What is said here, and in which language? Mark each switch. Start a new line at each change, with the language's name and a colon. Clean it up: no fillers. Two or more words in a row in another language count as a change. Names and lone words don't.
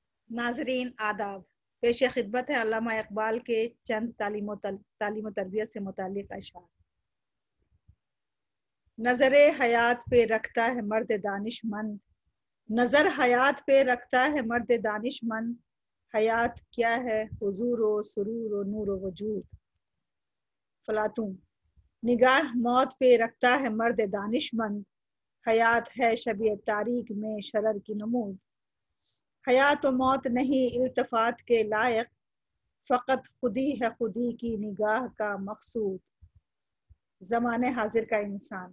Urdu: ناظرین آداب، پیش خدمت ہے علامہ اقبال کے چند تعلیم و تربیت سے متعلق اشعار۔ نظر حیات پہ رکھتا ہے مرد دانش مند، نظر حیات پہ رکھتا ہے مرد دانش مند، حیات کیا ہے حضور و سرور و نور و وجود۔ فلاطون۔ نگاہ موت پہ رکھتا ہے مرد دانش مند، حیات ہے شب تاریک میں شرر کی نمود۔ حیات و موت نہیں التفات کے لائق، فقط خودی ہے خودی کی نگاہ کا مقصود۔ زمانے حاضر کا انسان۔